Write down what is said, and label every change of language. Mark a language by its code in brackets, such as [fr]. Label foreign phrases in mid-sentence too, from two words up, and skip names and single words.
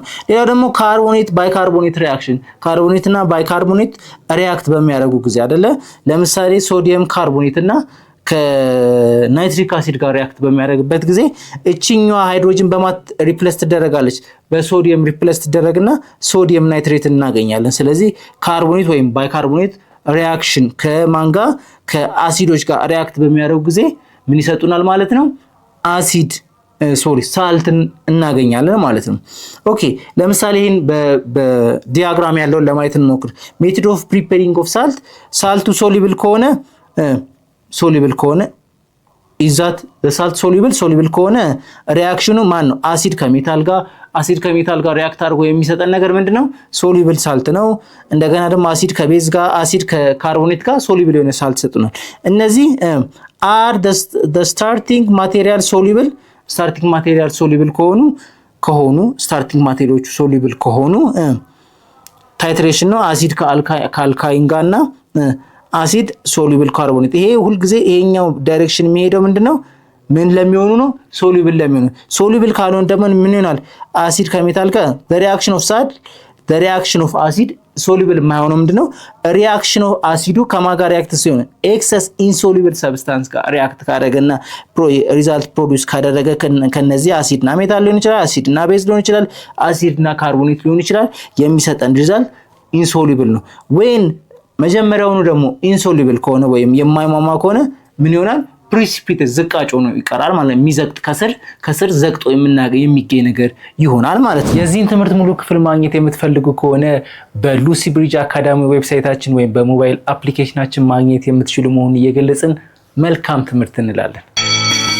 [am] ሌላው ደግሞ [en] carbonate bicarbonate reaction [am] ካርቦኔት እና ባይካርቦኔት ሪአክት በሚያደርጉ ጊዜ አይደለ ለምሳሌ [en] sodium carbonate [am] እና ከናይትሪክ አሲድ ጋር ሪአክት በሚያደርግበት ጊዜ እቺኛዋ ሃይድሮጅን በማት ሪፕሌስ ትደረጋለች በሶዲየም ሪፕሌስ ትደረግና [en] sodium nitrate [am] እናገኛለን ስለዚህ ካርቦኔት ወይም [en] bicarbonate reaction [am] ከማንጋ ከአሲዶች ጋር ሪአክት በሚያደርጉ ጊዜ ምን ይሰጡናል ማለት ነው ሳልትን እናገኛለን ማለት ነው ኦኬ ለምሳሌ ይሄን በዲያግራም ያለውን ለማየት እንሞክር [en] method of preparing of [am] ሳልቱ ሶሉብል ከሆነ [en] is that the salt soluble [am] ከሆነ ሪአክሽኑ ማን ነው አሲድ ከሜታል ጋር ሪአክት አድርጎ የሚሰጠን ነገር ምንድነው [en] soluble salt [am] ነው እንደገና ደግሞ አሲድ ከቤዝ ጋር አሲድ ከካርቦኔት ጋር ሶሉብል የሆነ ሳልት ሰጡናል እነዚህ [en] are the starting material soluble [am] ከሆኑ starting ማቴሪያሎቹ soluble ከሆኑ ታይትሬሽን ነው አሲድ ከአልካይን ጋርና አሲድ [en] soluble carbonate [am] ይሄ ሁሉ ጊዜ ይሄኛው ዳይሬክሽን የሚሄደው ምንድነው ምን ለሚሆኑ ነው ሶሉብል ካልሆነ ደግሞ ምን ይሆናል አሲድ ከሜታል ጋር [en] the reaction of acid soluble [am] የማይሆነው ምንድነው [en] reaction of [am] አሲዱ ከማጋ ሪአክት ሲሆን [en] excess insoluble substance [am] ጋር ሪአክት ካደረገና [en] result produce [am] ካደረገ ከነዚህ አሲድና ሜታል ሊሆን ይችላል አሲድና ቤዝ ሊሆን ይችላል አሲድና ካርቦኔት ሊሆን ይችላል የሚሰጠን ሪዛልት insoluble ነው when መጀመሪያውኑ ደግሞ ኢንሶሉብል ከሆነ ወይም የማይሟሟ ከሆነ ምን ይሆናል ፕሪሲፒቴት ዝቃጭ ሆኖ ይቀራል ማለት ነው የሚዘቅጥ ከስር ዘቅጦ የሚገኝ ነገር ይሆናል ማለት ነው የዚህን ትምህርት ሙሉ ክፍል ማግኘት የምትፈልጉ ከሆነ በሉሲ ብሪጅ አካዳሚ ዌብሳይታችን ወይም በሞባይል አፕሊኬሽናችን ማግኘት የምትችሉ መሆኑን እየገለጽን መልካም ትምህርት እንላለን